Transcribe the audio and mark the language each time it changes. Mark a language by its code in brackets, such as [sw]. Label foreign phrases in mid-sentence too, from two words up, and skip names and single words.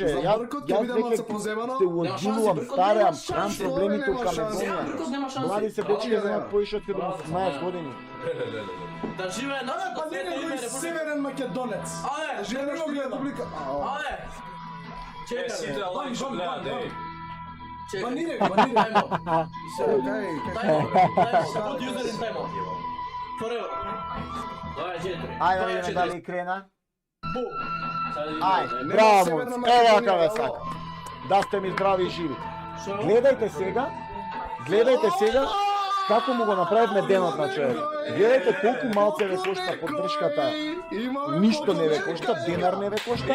[mk] Јас веќе се уодилувам, стареам, имам проблеми тука Македонија. Млади се дечки земат поише од 18 години. Да живее нашето Па не, свето име тој северен македонец. Ајде, Живее на република. ајде. Чекай, Сите лајк што гледаат, еј. чекай. Банире, [en] Time [mk] банире. [en] out. Put user in time out. Forever. [mk] Давај 4. Ајде да видиме дали крена. Бум. Ајде, браво, ево вака ве сака. Да сте ми здрави и живи. Гледајте сега како му го направивме денот на човек. Гледајте колку малце ве кошта поддршката. Ништо не ве кошта, денар не ве кошта.